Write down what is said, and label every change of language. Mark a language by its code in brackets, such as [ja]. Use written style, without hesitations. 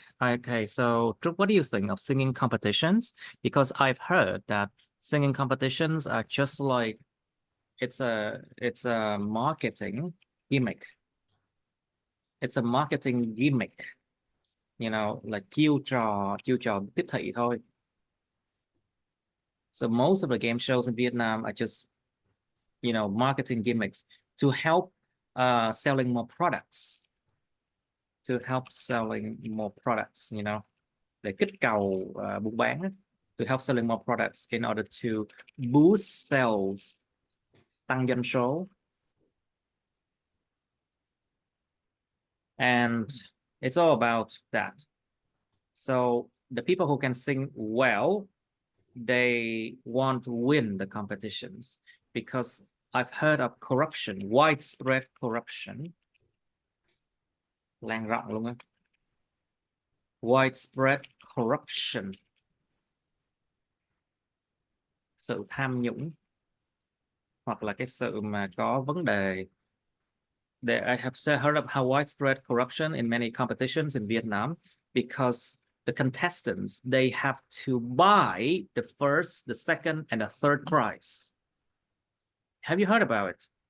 [en] Okay, so Trúc, what do you think of singing competitions? Because I've heard that singing competitions are just like it's a marketing gimmick. It's a marketing gimmick. You know, like [vi] chiêu trò tiếp thị thôi. [en] So most of the game shows in Vietnam are just, you know, marketing gimmicks to help selling more products. To help selling more products, you know, [vi] để kích cầu buôn bán ấy. [en] To help selling more products in order to boost sales, [vi] tăng doanh số. [en] And it's all about that. So the people who can sing well, they want to win the competitions because I've heard of corruption, widespread corruption. [vi] Lan rộng luôn á. [en] Widespread corruption. [vi] Sự tham nhũng hoặc là cái sự mà có vấn đề. [en] I have heard of how widespread corruption in many competitions in Vietnam because the contestants, they have to buy the first, the second, and the third prize. Have you heard about it?